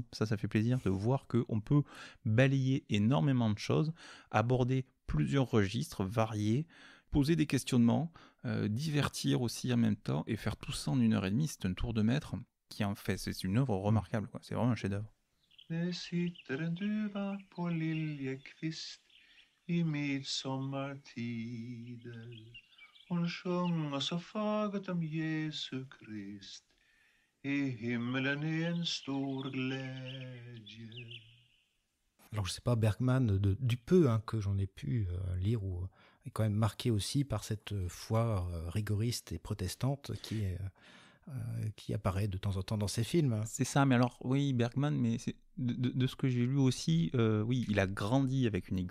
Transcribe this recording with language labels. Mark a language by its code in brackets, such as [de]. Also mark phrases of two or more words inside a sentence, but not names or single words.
[fr] Ça fait plaisir de voir qu'on peut balayer énormément de choses, aborder plusieurs registres variés, poser des questionnements, divertir aussi en même temps et faire tout ça en 1h30. C'est un tour de maître qui en fait, c'est une œuvre remarquable, quoi. C'est vraiment un chef-d'œuvre. [sv] I midsommartider hon sjunga så fagert om Jesu Krist I himmelen är en stor glädje. [fr] Alors je sais pas, Bergman, du peu que j'en ai pu lire, est quand même marqué aussi par cette foi rigoriste et protestante qui apparaît de temps en temps dans ses films. C'est ça, mais alors, oui, Bergman, mais de ce que j'ai lu aussi, oui, il a grandi avec une